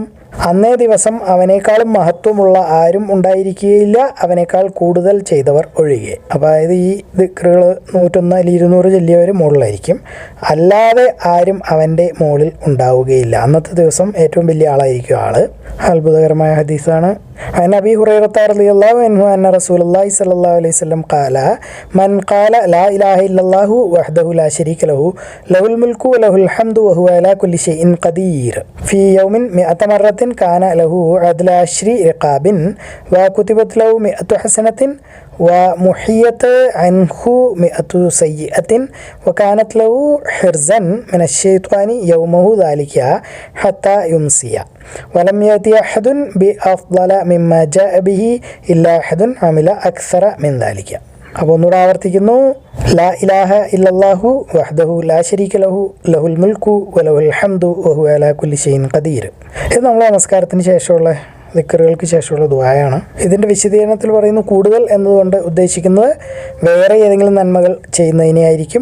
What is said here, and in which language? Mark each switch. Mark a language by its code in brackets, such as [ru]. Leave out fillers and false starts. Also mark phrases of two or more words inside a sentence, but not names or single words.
[ml] അന്നേ ദിവസം അവനേക്കാളും മഹത്വമുള്ള ആരും ഉണ്ടായിരിക്കുകയില്ല, അവനേക്കാൾ കൂടുതൽ ചെയ്തവർ ഒഴികെ. അതായത് ഈ ദിക്റുകൾ 101 അല്ലെങ്കിൽ 200 ചൊല്ലിയവർ മുകളിലായിരിക്കും, അല്ലാതെ ആരും അവൻ്റെ മുകളിൽ ഉണ്ടാവുകയില്ല. അന്നത്തെ ദിവസം ഏറ്റവും വലിയ ആളായിരിക്കും ആള്. അത്ഭുതകരമായ ഹദീസാണ്. [ar] عن أبي هريرة رضي الله عنه أن رسول الله صلى الله عليه وسلم قال من قال لا إله إلا الله وحده لا شريك له له الملك وله الحمد وهو على كل شيء قدير في يوم 100 مرة كان له عدل 10 رقاب وكتبت له 100 حسنة ومحيت عنه 100 سيئة وكانت له حرزا من الشيطان يومه ذلك حتى يمسي ولم يأتي أحد بأفضل مما جاء به إلا أحد عمل أكثر من ذلك. [ml] അപ്പോൾ ഒന്നുകൂടെ ആവർത്തിക്കുന്നു, [ar] لا إله إلا الله وحده لا شريك له له الملك وله الحمد وهو على كل شيء قدير. [ml] ഇത് നമ്മൾ നമസ്കാരത്തിന് ശേഷമുള്ള ദിക്റുകൾക്ക് ശേഷമുള്ള ദുആയാണ്. ഇതിൻ്റെ വിശദീകരണത്തിൽ പറയുന്നു, കൂടുതൽ എന്നതുകൊണ്ട് ഉദ്ദേശിക്കുന്നത് വേറെ ഏതെങ്കിലും നന്മകൾ ചെയ്യുന്നതിനെ ആയിരിക്കും.